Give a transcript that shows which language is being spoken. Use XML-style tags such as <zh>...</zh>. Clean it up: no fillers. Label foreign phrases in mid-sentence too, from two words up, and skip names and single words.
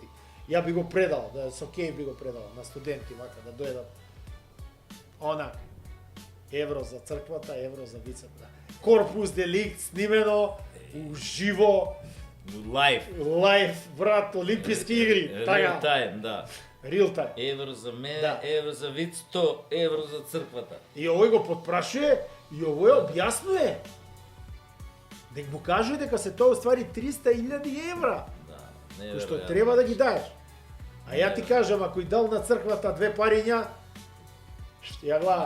<mk>Ја би го предал, со кеј би го предал на студенти вака да дојдат онак евро за црквата, евро за вицата. Корпус деликт снимено уживо. Лайф, брат, олимписки игри, така.</mk> <en>Real time, да. Real time.</en> <mk>Евро за мене, евро за виц, 100 евро за црквата. И овој го потпрашuje и овој објаснува. Дека му кажува дека се тоа уствари 300.000 евра. Да, кој што треба да ги даеш. А ја ти кажам, ако и дал на црквата 2 париња, ја гледај.</mk>